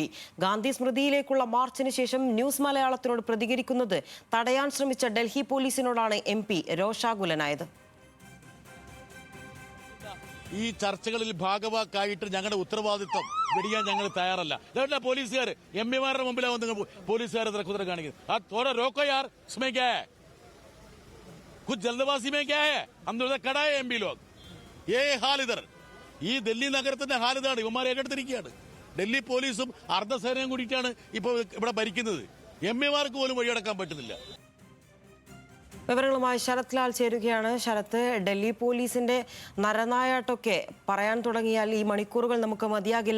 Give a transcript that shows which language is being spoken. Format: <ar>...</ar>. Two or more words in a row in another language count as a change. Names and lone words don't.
<ml>ഗാന്ധി സ്മൃതിയിലേക്കുള്ള മാർച്ചിന് ശേഷം ന്യൂസ് മലയാളത്തിനോട് പ്രതികരിക്കുന്നത് തടയാൻ ശ്രമിച്ച ഡൽഹി പോലീസിനോടാണ് MP രോഷാകുലനായത്. ഈ ചർച്ചകളിൽ ഭാഗവാക്കായിട്ട് ഞങ്ങളുടെ ഉത്തരവാദിത്വം വെടിയാൻ ഞങ്ങൾ തയ്യാറല്ല. ഇതല്ല പോലീസുകാർ MP-മാരുടെ മുമ്പിലാണ് വന്ന് പോലീസുകാരെ കുതിര കാണിക്കുന്നത്. ആ തോടെ</ml> <hi>रोको यार, इसमें क्या है? कुछ जल्दबाजी में क्या है? हम तो खड़ा है MP लोग. ये हाल इधर</hi> <ml>ഈ ഡൽഹി നഗരത്തിന്റെ ഹാൽ ഇതാണ്. ഇവന്മാർ ഏറ്റെടുത്തിരിക്കുകയാണ്. ഡൽഹി പോലീസും അർദ്ധസേനയും കൂടിയിട്ടാണ് ഇപ്പോൾ ഇവിടെ ഭരിക്കുന്നത്. MP-മാർക്ക് പോലും വഴിയടക്കാൻ പറ്റുന്നില്ല. വിവരങ്ങളുമായി ശരത് ലാൽ ചേരുകയാണ്. ശരത്ത്, ഡൽഹി പോലീസിന്റെ നരനായാട്ടൊക്കെ പറയാൻ തുടങ്ങിയാൽ ഈ മണിക്കൂറുകൾ നമുക്ക് മതിയാകില്ല.</ml>